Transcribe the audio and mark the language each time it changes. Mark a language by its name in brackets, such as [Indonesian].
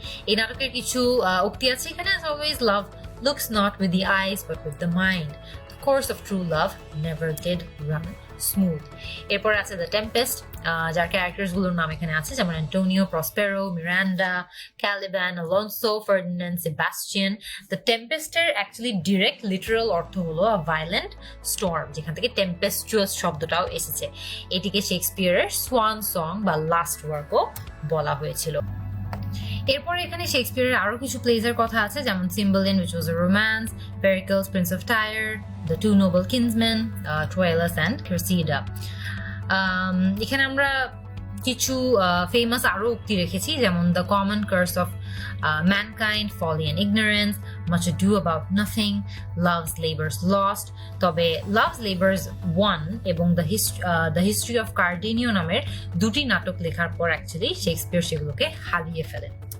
[Bangla] এই নাটকের কিছু উক্তি আছে এখানে, [English] as always love looks not with the eyes but with the mind, the course of true love never did run smooth. [Bangla] এরপর আছে দ্য টেম্পেস্ট, যার ক্যারেক্টার্স গুলোর নাম এখানে আছে, যেমন Antonio, প্রসপেরো, Miranda, Caliban, Alonso, Ferdinand, Sebastian. The টেম্পেস্টের actually direct literal অর্থ হলো [English] a violent storm, [Bangla] যেখান থেকে টেম্পেস্টুয়াস শব্দটাও এসেছে। এটিকে শেক্সপিয়ারের সোয়ান সং বা লাস্ট ওয়ার্কও বলা হয়েছিল। এরপরে এখানে শেক্সপিয়ারের আরো কিছু প্লেজের কথা আছে, যেমন সিম্বলিন [English] which was a romance, [Bangla] Pericles, Prince of Tyre, The Two Noble Kinsmen, Troilus and Cressida। এখানে আমরা কিছু ফেমাস আরো উক্তি রেখেছি, যেমন the common curse of mankind, Fali and ignorance, much do about nothing, loves labours lost. তবে loves labours one এবং the history of কার্ডেনিও নামের দুটি নাটক লেখার পর অ্যাকচুয়ালি শেক্সপিয়ার সেগুলোকে হারিয়ে ফেলেন।